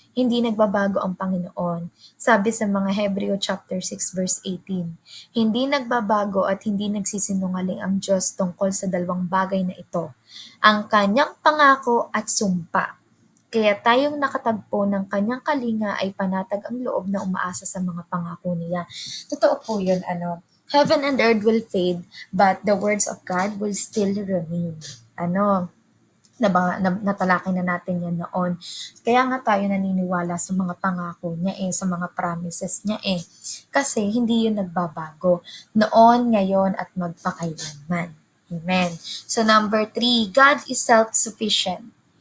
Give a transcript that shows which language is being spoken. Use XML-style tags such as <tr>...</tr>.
<tl>Hindi nagbabago ang Panginoon. Sabi sa mga Hebreo chapter 6 verse 18, hindi nagbabago at hindi nagsisinungaling ang Diyos tungkol sa dalawang bagay na ito, ang kanyang pangako at sumpa. Kaya tayong nakatagpo ng kanyang kalinga ay panatag ang loob na umaasa sa mga pangako niya. Totoo po yun, ano.</tl> <en>Heaven and earth will fade, but the words of God will still remain.</en> <tl>Ano, natalakay na natin yan noon. Kaya nga tayo naniniwala sa mga pangako niya sa mga promises niya Kasi hindi yun nagbabago. Noon, ngayon, at magpakailanman. Amen.</tl> <en>So number 3, God is self-sufficient.</en>